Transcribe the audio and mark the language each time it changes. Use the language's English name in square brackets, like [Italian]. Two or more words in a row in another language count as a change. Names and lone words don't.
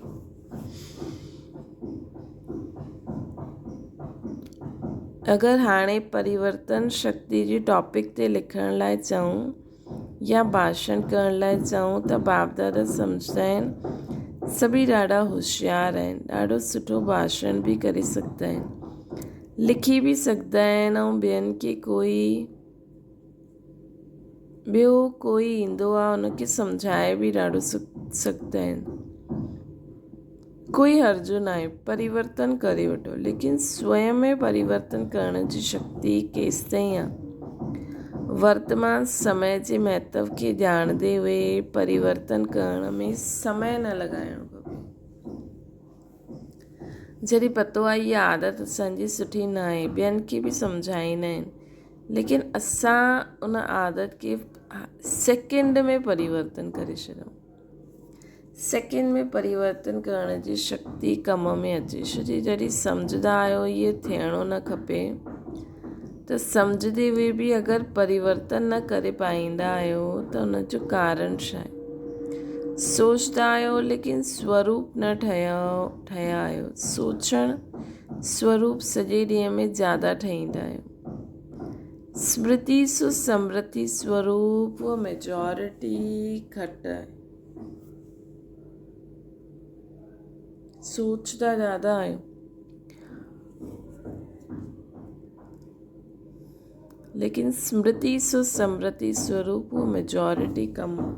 [Sindhi] अगरि हाणे परिवर्तन शक्ति जी टॉपिक ते लिखण लाइ चऊं या भाषण करण लाइ चऊं त बाप दादा सम्झंदा आहिनि, सभी ॾाढा होशियार आहिनि, ॾाढो सुठो भाषण बि करे सघंदा आहिनि, लिखी बि सघंदा आहिनि ऐं ॿियनि खे ॿियो कोई ईंदो आहे उनखे सम्झाए बि ॾाढो सघंदा आहिनि। कोई हर्जु न आहे, परिवर्तन करे वठो, लेकिन स्वयं में परिवर्तन करण जी शक्ति केसि ताईं आहे? वर्तमान समय जे महत्व खे ॼाणंदे हुए परिवर्तन करण में समय न लॻाइणो खपे। जॾहिं पतो आहे इहा आदत असांजी सुठी न आहे, ॿियनि खे बि सम्झाईंदा आहिनि, लेकिन असां उन आदत खे सेकेंड में परिवर्तन करे छॾूं। सेकेंड में परिवर्तन करण जी शक्ति कम में अचे छो। जॾहिं सम्झंदा आहियो इहे थियणो न खपे, त सम्झंदे हुए बि अगरि परिवर्तन न करे पाईंदा आहियो त हुन जो कारण छा आहे? सोचदा आहियो लेकिन स्वरूप न ठहिया आहियो। सोचणु स्वरूप सॼे ॾींहं में ज़्यादा ठाहींदा आहियो, [Hindi] स्मृति सु समृति स्वरूप वो मेजॉरिटी घट है। सोचता ज़्यादा है लेकिन स्मृति सु समृति स्वरूप वो मेजॉरिटी कम।